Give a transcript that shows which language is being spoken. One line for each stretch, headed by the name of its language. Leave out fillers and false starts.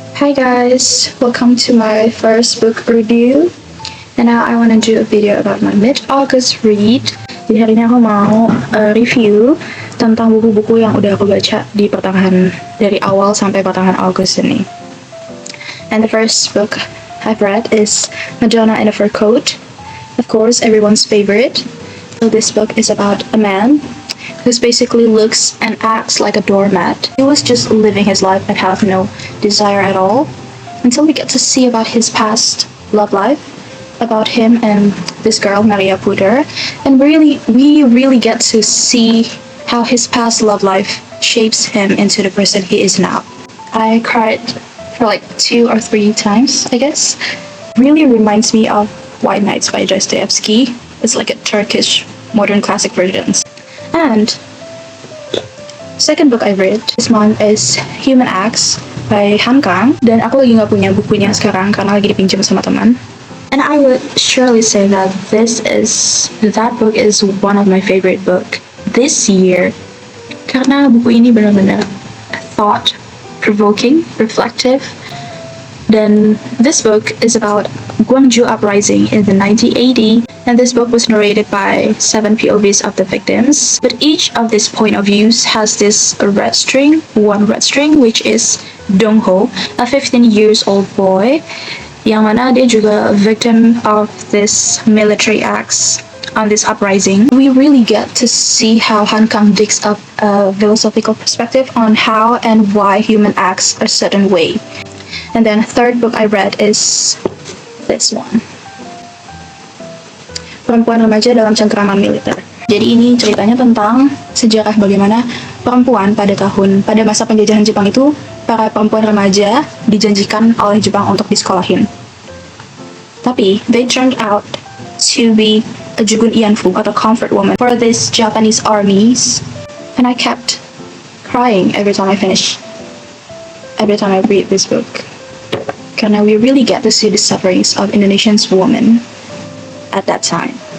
English: Hi guys, welcome to my first book review. And now I want to do a video about my mid-August read.
Indonesian: Jadi hari ini aku mau review tentang buku-buku yang udah aku baca di pertengahan dari awal sampai pertengahan Agustus ini.
English: And the first book I've read is Madonna in a Fur Coat. Of course, everyone's favorite. So this book is about a man who basically looks and acts like a doormat. He was just living his life and have no desire at all until we get to see about his past love life, about him and this girl Maria Puder, and we really get to see how his past love life shapes him into the person he is now. I cried for like 2 or 3 times, I guess. Really reminds me of White Nights by Dostoevsky. It's like a Turkish modern classic version. And second book I read this month is Human Acts by Han Kang.
Indonesian: Dan aku lagi nggak punya bukunya sekarang karena lagi dipinjam sama teman.
English: And I would surely say that that book is one of my favorite book this year.
Indonesian: Karena buku ini benar-benar
English: thought provoking, reflective. Then this book is about Gwangju Uprising in the 1980, and this book was narrated by 7 POVs of the victims. But each of these point of views has this one red string, which is Dong-ho, a 15 years old boy,
Indonesian: yang mana dia juga
English: victim of this military acts on this uprising. We really get to see how Han Kang digs up a philosophical perspective on how and why human acts a certain way. And then third book I read is this one, Perempuan Remaja dalam Cengkraman Militer.
Indonesian: Jadi ini ceritanya tentang sejarah bagaimana perempuan pada masa penjajahan Jepang itu, para perempuan remaja dijanjikan oleh Jepang untuk disekolahin. Tapi
English: they turned out to be a Jugun Ianfu atau comfort woman for these Japanese armies, and I kept crying every time I read this book.
Indonesian: Karena
English: we really get to see the sufferings of Indonesian women at that time.